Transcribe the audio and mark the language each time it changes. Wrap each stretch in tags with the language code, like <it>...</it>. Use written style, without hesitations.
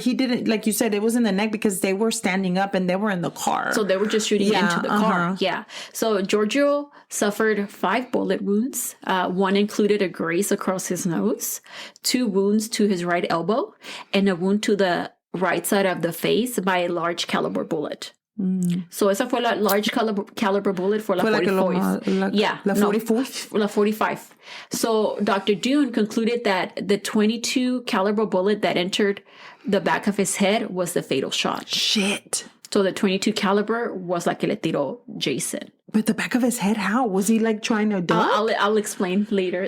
<en>He didn't, like you said, it was in the neck because they were standing up and they were in the car. So they were just shooting into the car. Yeah. So Giorgio suffered 5 bullet wounds. 1 included a graze across his nose, 2 wounds to his right elbow, and a wound to the right side of the face by a large caliber bullet. So</en> <es>esa fue la</es> <en>large caliber bullet for la 45.</en> <es>La 45? La 45. So Dr.</es> <en>Dune concluded that the 22 caliber bullet that entered the back of his head was the fatal shot. Shit. So the 22 caliber was</en> <es>la que le tiró</es> <en>Jason. But the back of his head, how? Was he like trying to duck? I'll explain later.</en>